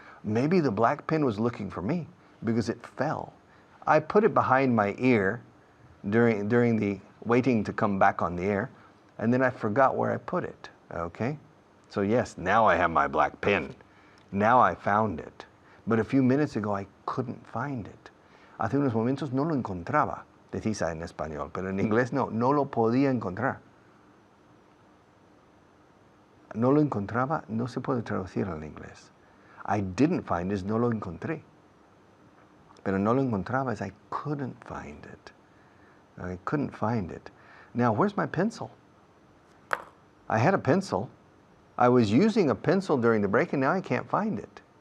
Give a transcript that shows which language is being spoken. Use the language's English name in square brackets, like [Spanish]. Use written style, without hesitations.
[English] Maybe the black pen was looking for me because it fell. I put it behind my ear during the waiting to come back on the air, and then I forgot where I put it. Okay? So yes, now I have my black pen. Now I found it. But a few minutes ago I couldn't find it. [Spanish] Hace unos momentos no lo encontraba, decís en español, pero en inglés no lo podía encontrar. No lo encontraba, no se puede traducir al inglés. [English] I didn't find is [Spanish] no lo encontré. Pero no lo encontraba [English] is I couldn't find it. I couldn't find it. Now, where's my pencil? I had a pencil. I was using a pencil during the break and now I can't find it.